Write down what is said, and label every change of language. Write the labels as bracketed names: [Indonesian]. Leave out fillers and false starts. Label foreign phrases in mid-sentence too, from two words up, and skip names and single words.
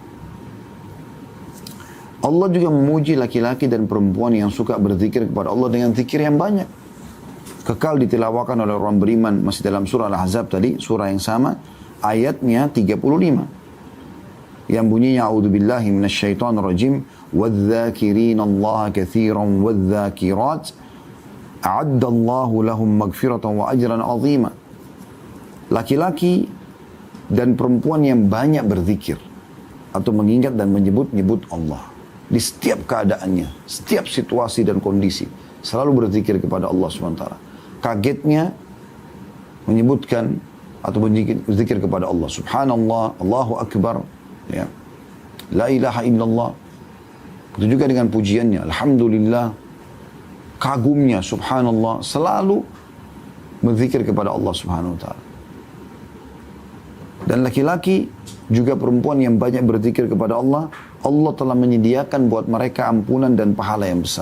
[Indonesian] Allah juga memuji laki-laki dan perempuan yang suka berzikir kepada Allah dengan zikir yang banyak. Kekal ditilawakan oleh orang beriman masih dalam surah Al-Ahzab tadi, surah yang sama, ayatnya 35. Yang bunyinya, [Arabic] أعوذ بالله من الشيطان الرجيم, والذاكرين الله كثيرا والذاكرات أعد الله لهم مغفرة وأجرا عظيما. [Indonesian] Laki-laki dan perempuan yang banyak berzikir atau mengingat dan menyebut-nyebut Allah di setiap keadaannya, setiap situasi dan kondisi, selalu berzikir kepada Allah SWT. Kagetnya menyebutkan atau berzikir kepada Allah. [Arabic] سبحان الله، الله أكبر, ya. لا إله إلا الله. [Indonesian] Itu juga dengan pujiannya, alhamdulillah, kagumnya, subhanallah, selalu berzikir kepada Allah [Arabic] سبحانه وتعالى. [Indonesian] Dan laki-laki juga perempuan yang banyak berzikir kepada Allah, Allah telah menyediakan buat mereka ampunan dan pahala yang besar.